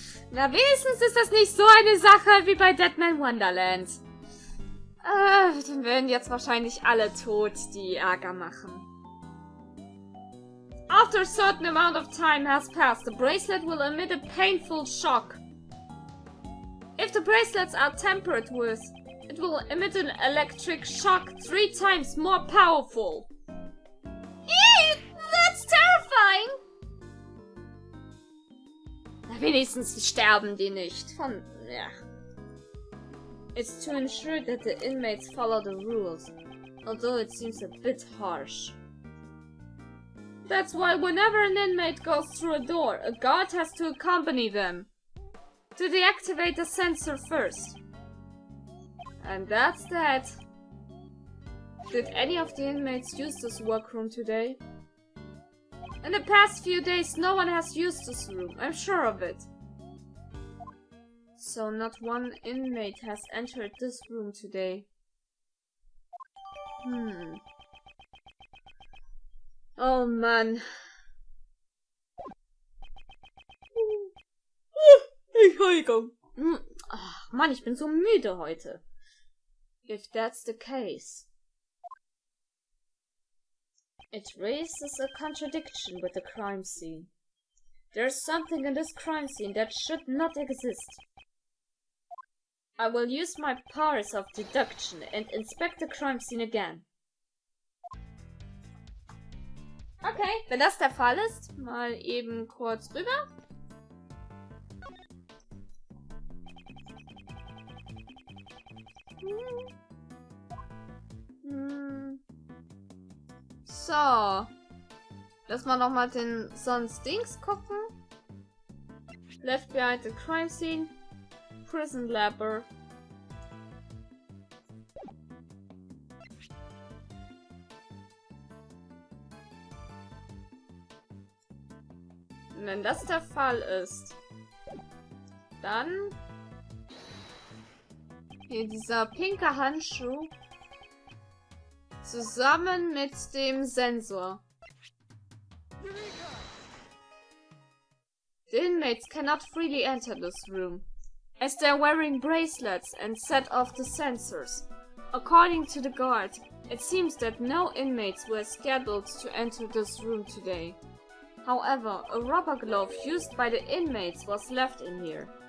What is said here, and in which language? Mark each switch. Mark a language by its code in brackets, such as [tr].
[de] Na, wenigstens ist das nicht so eine Sache wie bei Deadman Wonderland. Dann werden jetzt wahrscheinlich alle tot, die Ärger machen. [en] After a certain amount of time has passed, the bracelet will emit a painful shock. If the bracelets are tampered with, it will emit an electric shock 3 times more powerful. Ew, that's terrifying! [de] Na, wenigstens sterben die nicht. Ja. [en] It's to ensure that the inmates follow the rules, although it seems a bit harsh. That's why whenever an inmate goes through a door, a guard has to accompany them to deactivate the sensor first. And that's that. Did any of the inmates use this workroom today? In the past few days, no one has used this room, I'm sure of it. So not one inmate has entered this room today. [de] Oh Mann. Entschuldigung. Ach Mann, ich bin so müde heute. [en] If that's the case, it raises a contradiction with the crime scene. There's something in this crime scene that should not exist. I will use my powers of deduction and inspect the crime scene again. [de] Okay, wenn das der Fall ist, mal eben kurz rüber. So. Lass mal nochmal den sonst Dings gucken. [en] Left behind the crime scene. Prison Labor. [de] Und wenn das der Fall ist, dann hier dieser pinke Handschuh zusammen mit dem Sensor. [en] The inmates cannot freely enter this room, as they are wearing bracelets and set off the sensors. According to the guard, it seems that no inmates were scheduled to enter this room today. However, a rubber glove used by the inmates was left in here.